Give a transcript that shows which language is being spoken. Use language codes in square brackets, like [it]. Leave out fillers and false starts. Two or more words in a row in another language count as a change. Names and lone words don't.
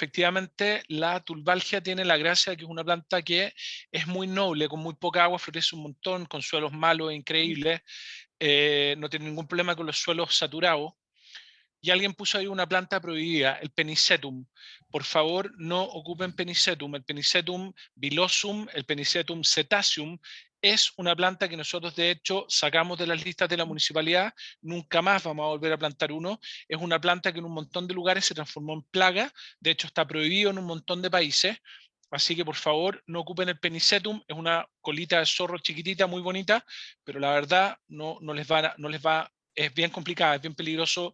[es] Efectivamente, la tulbalgia tiene la gracia de que es una planta que es muy noble, con muy poca agua, florece un montón, con suelos malos, Mm. increíbles, no tiene ningún problema con los suelos saturados. Y alguien puso ahí una planta prohibida, el penicetum. Por favor, no ocupen penicetum. El penicetum vilosum, el penicetum cetaceum, es una planta que nosotros de hecho sacamos de las listas de la municipalidad. Nunca más vamos a volver a plantar uno. Es una planta que en un montón de lugares se transformó en plaga. De hecho, está prohibido en un montón de países. Así que por favor no ocupen el penicetum. Es una colita de zorro chiquitita, muy bonita, pero la verdad no les va, es bien complicada, es bien peligroso,